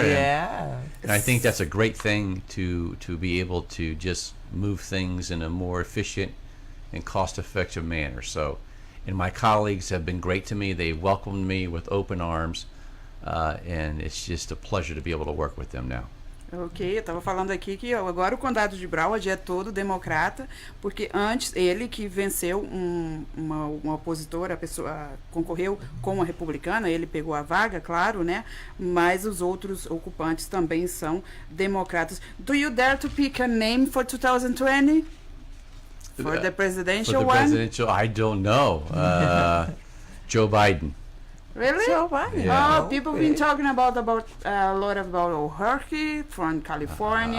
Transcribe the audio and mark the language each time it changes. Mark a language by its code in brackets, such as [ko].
[en] And I think that's a great thing to be able to just move things in a more efficient and cost-effective manner. So, and my colleagues have been great to me. They welcomed me with open arms. And it's just a pleasure to be able to work with them now. [pt] Ok, eu estava falando aqui que agora o condado de Broward é todo democrata, porque antes ele que venceu uma opositora, a pessoa concorreu com uma republicana, ele pegou a vaga, claro, né? Mas os outros ocupantes também são democratas. [en] Do you dare to pick a name for 2020? For the presidential one? Presidential, I don't know. Joe Biden. Really? Joe Biden. Yeah. Oh, people have been talking about a lot about O'Hurky from California.